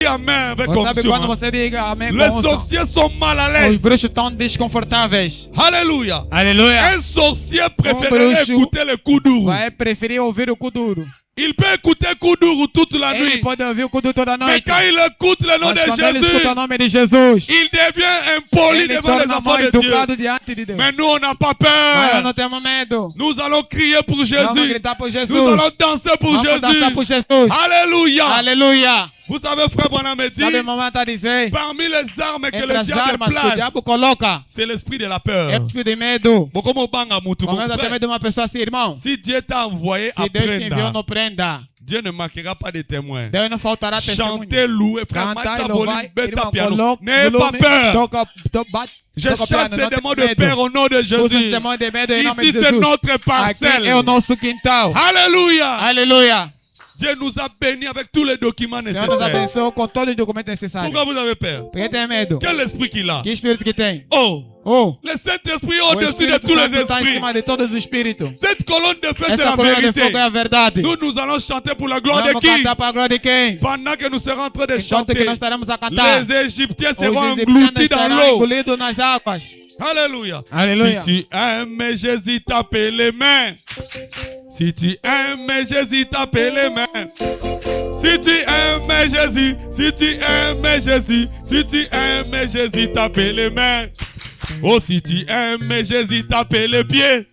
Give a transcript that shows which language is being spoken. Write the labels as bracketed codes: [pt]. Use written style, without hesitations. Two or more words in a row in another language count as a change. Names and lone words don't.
[fr] amen avec [pt] Sabe quando [fr] conviction. [pt] você diga amém [fr] Les [pt] com unção? [fr] sorciers sont mal à [pt] Os [fr] l'aise. [pt] bruxos estão desconfortáveis. [fr] Alléluia. [pt] Aleluia. [fr] Un sorcier préférerait [pt] bruxo [fr] écouter le kuduru. [pt] Vai preferir ouvir o kuduro. [fr] Il peut écouter kuduru toute la [pt] Ele [fr] nuit. [pt] pode ouvir o kuduro toda [fr] Mais [pt] noite. [fr] quand il écoute le nom [pt] Mas [fr] de [pt] quando ele escuta [fr] Jésus, [pt] o nome de Jesus, [fr] il devient impoli [pt] ele [fr] devant les [pt] torna [fr] enfants [pt] mal [fr] de Dieu. [pt] educado diante de Deus. [fr] Mais nous, on n'a pas [pt] Mas nós [fr] peur. [pt] não temos medo. [fr] Nous allons crier pour [pt] Vamos [fr] Jésus. [pt] gritar por Jesus. [fr] Nous allons danser pour [pt] Vamos dançar por [fr] Jésus. [pt] Jesus. [fr] Alléluia. [pt] Aleluia. [fr] Vous savez, frère Branham me dit, [pt] Sabe, mamãe está dizendo? [fr] parmi les armes que [pt] Entre [fr] le [pt] as diable armas que o diabo [fr] place, [pt] coloca, [fr] c'est l'esprit de la [pt] é o [fr] peur. [pt] espírito de medo. [fr] Bon, comment [ln] banga mutu, [fr] mon [pt] Começa a ter [fr] frère? [pt] medo de uma pessoa assim, irmão. [fr] Si Dieu t'a envoyé à [pt] Se Deus te enviou, [fr] prendre, [pt] não prenda. [fr] Dieu ne manquera pas de témoins. [pt] Deus não faltará testemunho. [fr] Chanter, louer, frère, [pt] Cantar [fr] Matza [pt] e [fr] volume, [pt] louvar, [fr] beta [pt] irmão, [fr] piano. [pt] coloca [fr] N'ayez pas [pt] volume, [fr] peur. [pt] bate, [fr] Je [pt] toca [fr] chasse [pt] piano, [fr] ces [pt] não [fr] démons [pt] tem [fr] de peur [pt] medo. [fr] au nom de [pt] Expulsa esse [fr] Jésus. [pt] demônio de medo em nome de [fr] Ici, c'est [pt] Jesus. [fr] notre [pt] Aqui [fr] parcelle. [pt] é o nosso quintal. [fr] Alléluia. [pt] Aleluia. [fr] Dieu nous a bénis avec tous les documents [pt] O Senhor nos [fr] nécessaires. [pt] abençoou com todos os documentos necessários. [fr] Pourquoi vous avez peur? [pt] Por que tem medo? [fr] Quel esprit qu'il a? [pt] Que espírito que tem? [fr] Oh, [pt] Oh, [fr] le Saint-Esprit est [pt] o [fr] au-dessus de [pt] Espírito [fr] tous les [pt] Santo está em [fr] esprits. [pt] cima de todos os espíritos. [fr] Cette colonne de feu, c'est [pt] Essa [fr] la [pt] coluna de [fr] vérité. [pt] fogo é a verdade. [fr] Nous allons chanter pour la gloire de [pt] Vamos [fr] qui? [pt] cantar para a glória de quem? [fr] Pendant que nous serons en train de [pt] Enquanto que [fr] chanter, [pt] nós estaremos a cantar, [fr] les Égyptiens seront [pt] os egípcios [fr] engloutis dans [pt] estarão [fr] l'eau. [pt] engolidos nas águas. [fr] Alléluia. [pt] Alléluia. [fr] Si tu aimes Jésus, tape les mains. Si tu aimes Jésus, tape les mains. Si tu aimes Jésus, si tu aimes Jésus, si tu aimes Jésus, tape les mains. Oh, si tu aimes Jésus, tape les pieds.